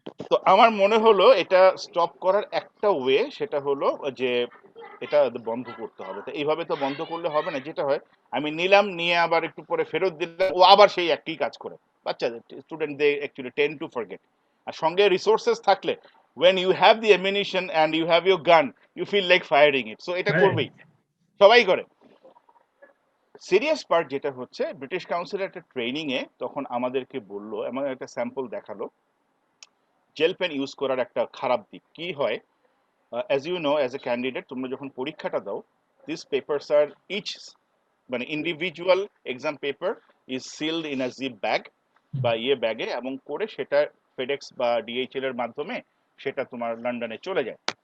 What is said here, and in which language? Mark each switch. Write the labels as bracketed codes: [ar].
[bn] তো আমার মনে হলো এটা স্টপ করার একটা ওয়ে, সেটা হলো যে এটা বন্ধ করতে হবে। তো এইভাবে তো বন্ধ করলে হবে না। যেটা হয়, আমি নিলাম, নিয়ে আবার একটু পরে ফেরত দিলাম, ও আবার সেই একই কাজ করে। [en] বাচ্চাদের, student, they actually tend to forget. [bn] আর সঙ্গে রিসোর্সেস থাকলে, [en] when you have the ammunition and you have your gun, you feel like firing it. [bn] So এটা [en] Right. [bn] করবেই, সবাই করে। সিরিয়াস পার্ট যেটা হচ্ছে, ব্রিটিশ কাউন্সিলের একটা ট্রেনিং এ তখন আমাদেরকে বললো, এমন একটা স্যাম্পল দেখালো, জেল পেন ইউজ করার একটা খারাপ দিক কি হয়। [en] as you know, as a candidate, [bn] তোমরা যখন পরীক্ষাটা দাও, [en] this papers are each, [bn] মানে [en] individual exam paper is sealed in a zip bag [bn] বা ব্যাগে, এবং করে সেটা ফেডেক্স বা ডিএইচএল এর মাধ্যমে সেটা তোমার লন্ডনে চলে যায়।